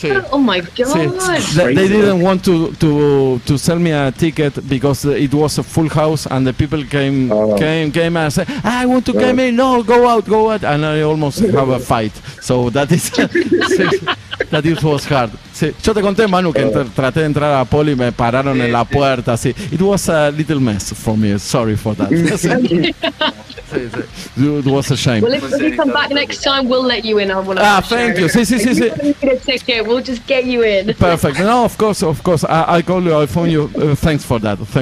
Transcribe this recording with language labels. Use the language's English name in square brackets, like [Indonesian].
[English] Oh my God! They didn't want to sell me a ticket because it was a full house and the people came and said, I want to come in. No, go out, and I almost have a fight. So that is that it was hard. [Spanish] Sí. Yo te conté, Manu, que traté de entrar a Poli y me pararon en la puerta. Sí. [English] It was a little mess for me. Sorry for that. It was a shame. Well, if you come back next time, we'll let you in on one of our thank you. [Spanish] Sí. [English] If you don't need a ticket, we'll just get you in. Perfect. No, of course. I call you, I phone you. Thanks for that.